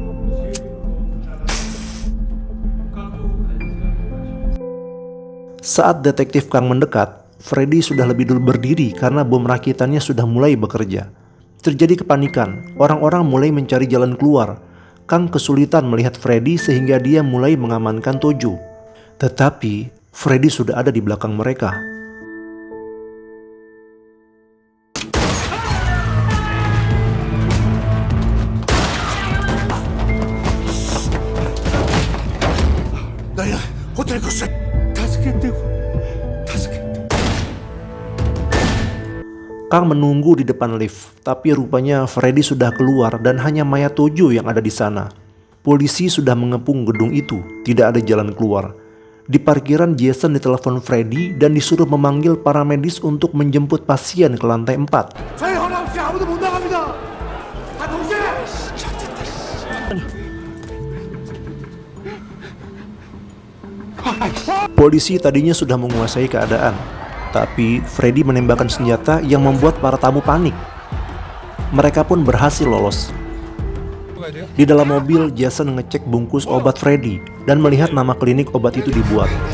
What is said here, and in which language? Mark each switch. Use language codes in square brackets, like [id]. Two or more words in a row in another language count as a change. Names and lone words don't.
[id] Saat Detektif Kang mendekat, Freddy sudah lebih dulu berdiri karena bom rakitannya sudah mulai bekerja. Terjadi kepanikan, orang-orang mulai mencari jalan keluar. Kang kesulitan melihat Freddy sehingga dia mulai mengamankan Tojo. Tetapi Freddy sudah ada di belakang mereka. [ko] 나야 호텔 갔어. 다섯 개인데. [id] Kang menunggu di depan lift, tapi rupanya Freddy sudah keluar dan hanya mayat Tojo yang ada di sana. Polisi sudah mengepung gedung itu, tidak ada jalan keluar. Di parkiran, Jason ditelepon Freddy dan disuruh memanggil para medis untuk menjemput pasien ke lantai 4. [ko] 저희 허락 없이 아무도 못 나갑니다. 다 동시에. [id] Polisi tadinya sudah menguasai keadaan, tapi Freddy menembakkan senjata yang membuat para tamu panik. Mereka pun berhasil lolos. Di dalam mobil, Jason ngecek bungkus obat Freddy dan melihat nama klinik obat itu dibuat.